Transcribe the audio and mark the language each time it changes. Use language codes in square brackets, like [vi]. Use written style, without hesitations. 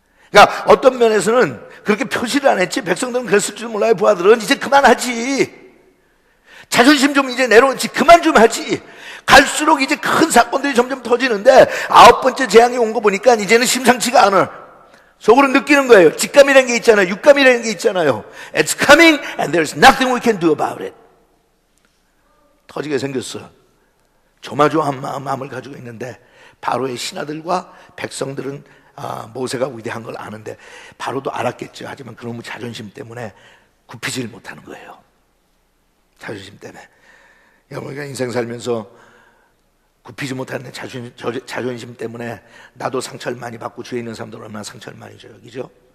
[ko] 그러니까 어떤 면에서는 그렇게 표시를 안 했지, 백성들은 그랬을 줄 몰라요. 부하들은 이제 그만하지, 자존심 좀 이제 내려놓지, 그만 좀 하지. 갈수록 이제 큰 사건들이 점점 터지는데 9번째 재앙이 온 거 보니까 이제는 심상치가 않아. 속으로 느끼는 거예요. 직감이라는 게 있잖아요. 육감이라는 게 있잖아요. [en] It's coming and there's nothing we can do about it. [ko] 터지게 생겼어. 조마조한 마음을 가지고 있는데, 바로의 신하들과 백성들은 모세가 위대한 걸 아는데, 바로도 알았겠죠. 하지만 그놈의 자존심 때문에 굽히지를 못하는 거예요. 자존심 때문에. 여러분가 인생 살면서 굽히지 못하는 자존심 때문에 나도 상처를 많이 받고, 주위에 있는 사람들은 얼마나 상처를 많이 줘요, 그죠?